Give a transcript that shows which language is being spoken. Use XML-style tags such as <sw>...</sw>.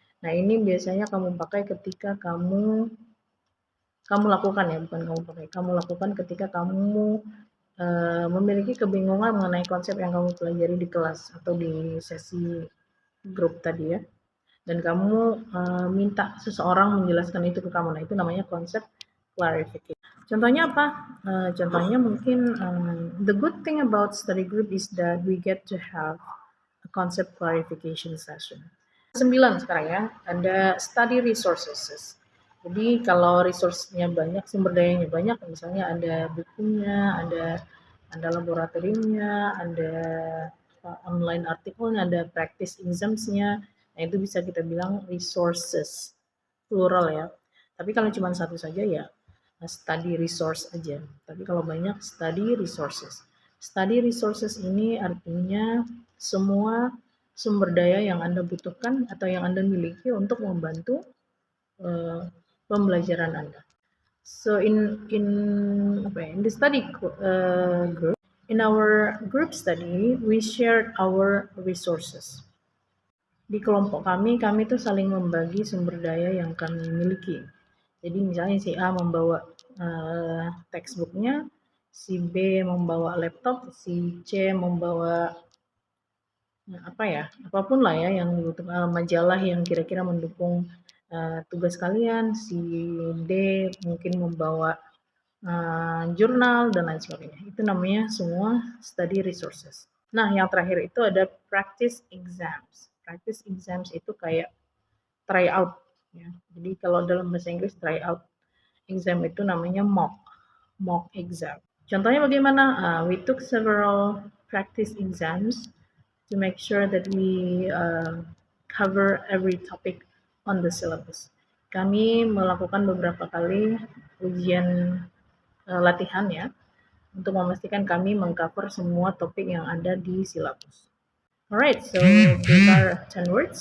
<id>Nah, ini biasanya kamu pakai ketika kamu lakukan ya, bukan kamu pakai. Kamu lakukan ketika kamu memiliki kebingungan mengenai konsep yang kamu pelajari di kelas atau di sesi grup tadi ya. Dan kamu minta seseorang menjelaskan itu ke kamu. Nah, itu namanya konsep clarification. Contohnya apa? Contohnya mungkin</id> <en>the good thing about study group is that we get to have a concept clarification session.</en> <id>9 sekarang ya, ada study resources. Jadi kalau resource-nya banyak, sumber dayanya banyak, misalnya ada bukunya, ada laboratoriumnya, ada online artikelnya, ada practice exams-nya. Nah, itu bisa kita bilang resources, plural ya. Tapi kalau cuma satu saja ya study resource aja. Tapi kalau banyak study resources. Study resources ini artinya semua sumber daya yang Anda butuhkan atau yang Anda miliki untuk membantu pembelajaran Anda.</id> <en>So in the study group, in our group study, we shared our resources.</en> <id>Di kelompok kami tuh saling membagi sumber daya yang kami miliki. Jadi misalnya si A membawa textbooknya, si B membawa laptop, si C membawa apa ya, apapun lah ya yang dibutuhkan, majalah yang kira-kira mendukung tugas kalian, si D mungkin membawa jurnal dan lain sebagainya. Itu namanya semua study resources. Nah, yang terakhir itu ada practice exams. Practice exams itu kayak try out ya. Jadi kalau dalam bahasa Inggris try out exam itu namanya mock exam. Contohnya bagaimana?</id> <en>We took several practice exams to make sure that we cover every topic on the syllabus.</en> <id>Kami melakukan beberapa kali ujian latihan ya untuk memastikan kami mengcover semua topik yang ada di silabus.</id> <en>Alright, so these are 10 words.</en>